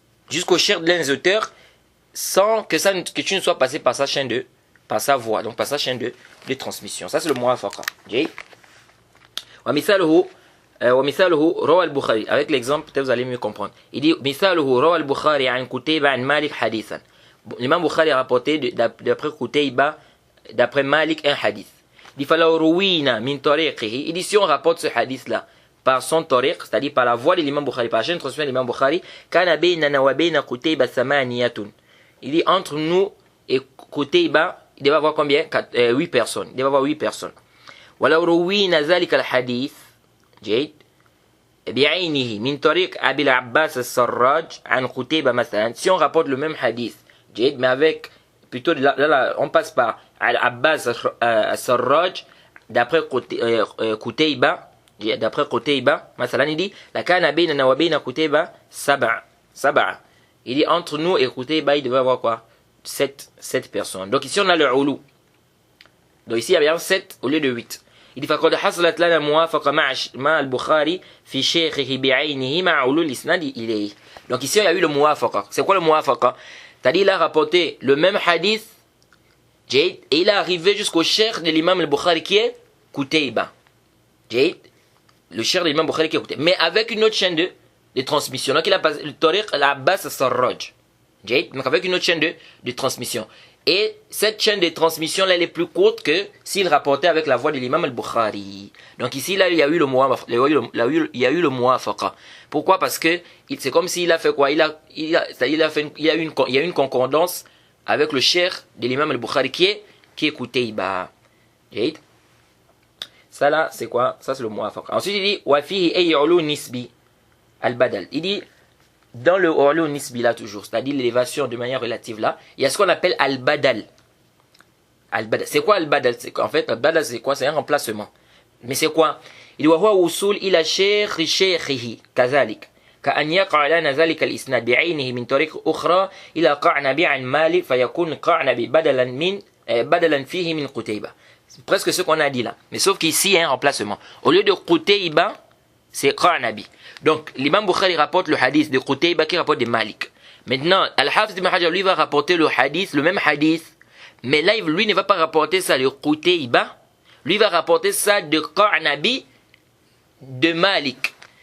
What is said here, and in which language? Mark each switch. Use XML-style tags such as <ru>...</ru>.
<fr>Jusqu'au cher de l'un des auteurs, sans que tu ne sois passé par sa chaîne par sa voix, donc par sa chaîne de transmission. Ça, c'est le muwafaqa.</fr> <ar>ومثاله روى البخاري.</ar> <fr>Avec l'exemple, peut-être vous allez mieux comprendre. Il dit</fr> <ar>مثاله روى البخاري عن قتيبة عن مالك حديثا.</ar> <fr>L'imam Bukhari a rapporté d'après Qutayba, d'après Malik, un hadith. Il dit</fr> <ar>فلو روينا من طريقه.</ar> <fr>Il dit si on rapporte ce hadith là par son tariq, c'est-à-dire par la voix de l'imam Bukhari, par la chaîne de transmission de l'imam Bukhari,</fr> <ar>كان بيننا وبين قتيبة ثمانية.</ar> <fr>Il dit entre nous et Qutayba, il devait avoir combien? 8 personnes. Il devait avoir 8 personnes.</fr> <ar>ولو روينا ذلك الحديث جيد بعينه من طريق أبي العباس السراج عن قتيبة مثلا.</ar> <fr>Si on rapporte le même hadith,</fr> <ar>جيد,</ar> <fr>mais avec plutôt là, on passe par Al-Abbas al-Sarraj d'après Qutayba, d'après Qutayba</fr> <ar>مثلا,</ar> <fr>il dit</fr> <ar>لكان بيننا وبين قتيبة سبعة.</ar> <fr>Il dit entre nous et Qutayba il devait avoir quoi? 7 personnes. Donc ici on a le Oulu. Donc ici il y a bien 7 au lieu de 8. Il dit</fr> <ar>فقد حصلت لنا موافقة مع البخاري في شيخه بعينه مع علو الإسناد إليه.</ar> <fr>Donc ici il y a eu le muwafaqa. C'est quoi le muwafaqa? C'est-à-dire il a rapporté le même hadith et il est arrivé jusqu'au cheikh de l'imam al-Bukhari qui est Qutayba. Le cheikh de l'imam al-Bukhari qui est Qutayba. Mais avec une autre chaîne de transmission. Donc il a passé le tariq al-Abbas al-Sarraj. Donc avec une autre chaîne de transmission. Et cette chaîne de transmission là, elle est plus courte que s'il rapportait avec la voix de l'imam al-Bukhari. Donc ici là il y a eu le muwafaqa. Pourquoi? Parce que c'est comme s'il a fait quoi? Il y a eu une concordance avec le cheikh de l'imam al-Bukhari qui est Qutayba. Ça là c'est quoi? Ça c'est le muwafaqa. Ensuite il dit</fr> <ar>wa fihi ay'ulu nisbi al-badal.</ar> <fr>Il dit dans le Orlo Nisbi là toujours, c'est-à-dire l'élévation de manière relative là, il y a ce qu'on appelle Al-Badal. Al-Badal. C'est quoi Al-Badal? En fait, Al-Badal c'est quoi? C'est un remplacement. Mais c'est quoi? Il dit</fr> <ar>وهو وصول إلى شيخه كذلك كأن يقع لنا ذلك الإسناد بعينه من طريق أخرى إلى قعنبي عن مالك فيكون قعنبي بدلا فيه من قتيبة.</ar> <fr>C'est presque ce qu'on a dit là. Mais sauf qu'ici il y a un remplacement. Au lieu de Qutayba, c'est Qanabi. Donc, l'imam Bukhari rapporte le hadith de Qutayba qui rapporte de Malik. Maintenant, Al-Hafiz ibn Hajar, lui, va rapporter le hadith, le même hadith. Mais là, lui ne va pas rapporter ça de Qutayba. Lui va rapporter ça de Qanabi de Malik.</fr>